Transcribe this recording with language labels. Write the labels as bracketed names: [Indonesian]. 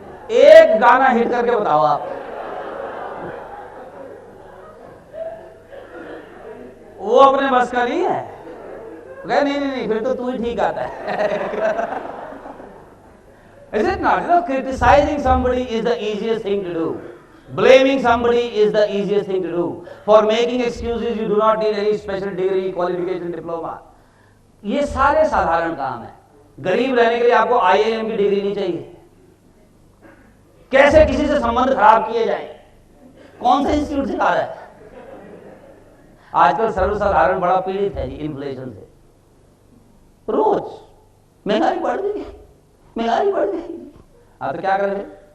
[Hindi] एक गाना हिट करके बताओ आप। वो अपने बस का नहीं है। नहीं नहीं नहीं, फिर तो तू ही ठीक आता है। [English] Is it not? You know, criticizing somebody is the easiest thing to do. Blaming somebody is the easiest thing to do. For making excuses, you do not need any special degree, qualification, diploma. [Hindi] ये सारे साधारण काम है। गरीब रहने के लिए आपको IIM की डिग्री नहीं चाहिए। कैसे किसी से संबंध खराब किए जाए, कौन सा इंस्टीट्यूट सिखा रहा है? आजकल सर्वसाधारण बड़ा पीड़ित है जी इन्फ्लेशन से। रोज महंगाई बढ़ गई, महंगाई बढ़ गई। आप तो क्या करें?